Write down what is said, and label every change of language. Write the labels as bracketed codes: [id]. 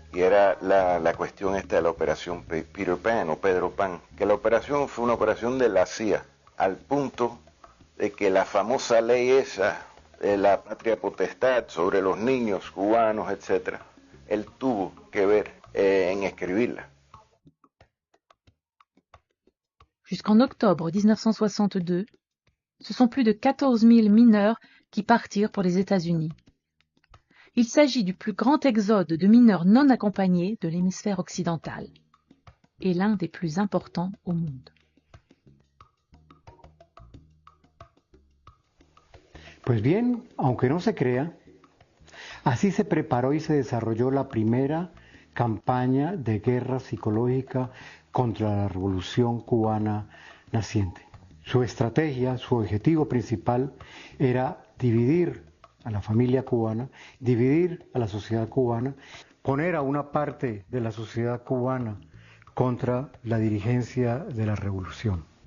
[es] Y era la cuestión esta de la operación Peter Pan o Pedro Pan, que la operación fue una operación de la CIA, al punto de que la famosa ley esa de la patria potestad sobre los niños cubanos, etc., él tuvo que ver en escribirla. [fr] Jusqu'en octobre 1962, ce sont plus de 14 000 mineurs qui partirent pour les États-Unis. Il s'agit du plus grand exode de mineurs non accompagnés de l'hémisphère occidental et l'un des plus importants au monde. [es] Pues bien, aunque no se crea, así se preparó y se desarrolló la primera campaña de guerra psicológica contra la revolución cubana naciente. Su estrategia, su objetivo principal era dividir a la familia cubana, dividir a la sociedad cubana, poner a una parte de la sociedad cubana contra la dirigencia de la revolución.